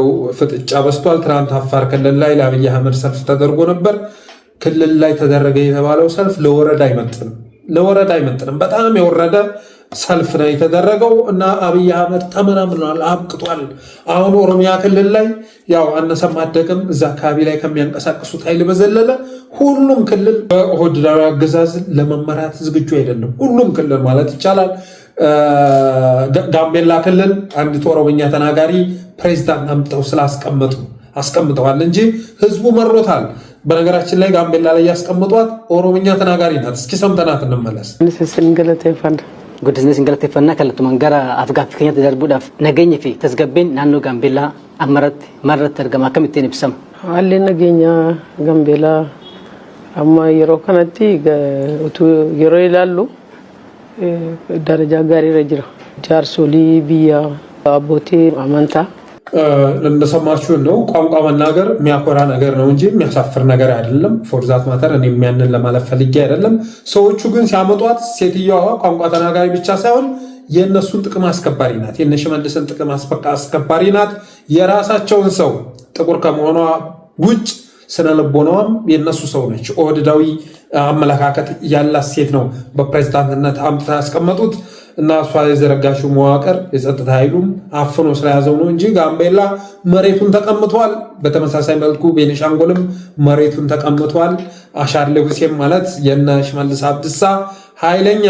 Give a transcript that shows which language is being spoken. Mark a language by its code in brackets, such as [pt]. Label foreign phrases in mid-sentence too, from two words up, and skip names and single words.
[am] ፍጥጫ በስቷል። ትናንት አፋር ክልል ላይ ለአብይ አህመድ ሰልፍ ተደርጎ ነበር። ክልል ላይ ተደረገ የተባለው ሰልፍ ለወረዳ አይመጥንም። በጣም የወረደ ሰልፍ ነው የተደረገው እና አብይ አህመድ ተመናምኗል፣ አብቅቷል። አሁን ኦሮሚያ ክልል ላይ ያው አነሰም አደገም እዛ አካባቢ ላይ ከሚያንቀሳቅሱት ኃይል በዘለለ ሁሉም ክልል በኦህዴዳዊ አገዛዝ ለመመራት ዝግጁ አይደለም። ሁሉም ክልል ማለት ይቻላል። ጋምቤላ ክልል አንዲት ኦሮምኛ ተናጋሪ ፕሬዚዳንት አምጥተው አስቀምጠዋል እንጂ ህዝቡ መሮታል። በነገራችን ላይ ጋምቤላ ላይ ያስቀምጧት ኦሮምኛ ተናጋሪ ናት። እስኪ ሰምተናት እንመለስ። [om] Guddisni galateeffannaa kallattumaan gara Afgaaffii keenyatti darbuudhaaf nageenyi fi tasgabbiin naannoo Gaambeellaa maalirratti argama? Akkamittiin ibsama? Haalli nageenya Gaambeellaa amma yeroo kanatti yeroo ilaallu darajaa gaariirra jira. Jaarsolii biyya abbootii amantaa [am] እንደሰማችሁ ነው። ቋንቋ መናገር የሚያኮራ ነገር ነው እንጂ የሚያሳፍር ነገር አይደለም። [en] for that matter [am] እኔ የሚያንን ለማለፍ ፈልጌ አይደለም። ሰዎቹ ግን ሲያመጧት ሴትዮዋ ቋንቋ ተናጋሪ ብቻ ሳይሆን የእነሱን ጥቅም አስከባሪ ናት። የእነ ሽመልስን ጥቅም አስከባሪ ናት። የራሳቸውን ሰው ጥቁር ከመሆኗ ውጭ ስነ ልቦናዋም የእነሱ ሰው ነች። ኦህዴዳዊ አመለካከት ያላት ሴት ነው በፕሬዝዳንትነት አምጥታ ያስቀመጡት እና እሷ የዘረጋሽው መዋቅር የጸጥታ ኃይሉም አፍኖ ስለያዘው ነው እንጂ ጋምቤላ መሬቱን ተቀምጧል። በተመሳሳይ መልኩ ቤኒሻንጉልም መሬቱን ተቀምጧል። አሻድሊ ሁሴን ማለት የነ ሽመልስ አብዲሳ ኃይለኛ